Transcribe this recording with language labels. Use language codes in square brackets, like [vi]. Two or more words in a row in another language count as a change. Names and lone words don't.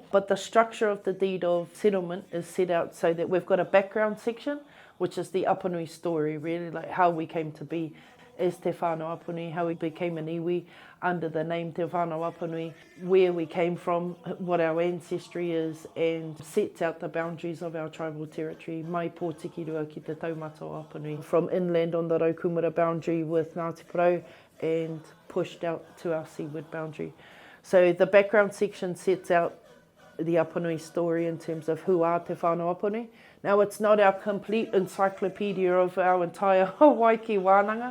[en] But the structure of the deed of settlement is set out so that we've got a background section, which is the Apanui story, really, like how we came to be as Te Whānau Apanui, how we became an iwi under the name Te Whānau Apanui, where we came from, what our ancestry is, and sets out the boundaries of our tribal territory, [mi] mai pōtikirua ki te taumata o Apanui, [en] from inland on the Raukumara boundary with Ngāti Porou and pushed out to our seaward boundary. So the background section sets out the Apanui story in terms of who are Te Whānau Apanui. Now, it's not our complete encyclopedia of our entire [mi] Waiki wānanga.